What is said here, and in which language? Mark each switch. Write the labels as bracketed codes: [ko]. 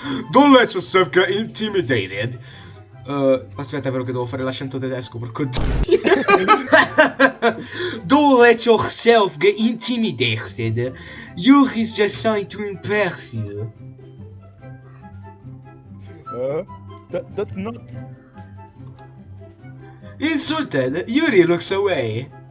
[en] Don't let yourself get intimidated. [it] Aspetta, è vero che devo fare l'accento tedesco, porco dio. [en] Don't let yourself get intimidated. Yuri is just trying to impress you. That's not. Insulted, Yuri looks away.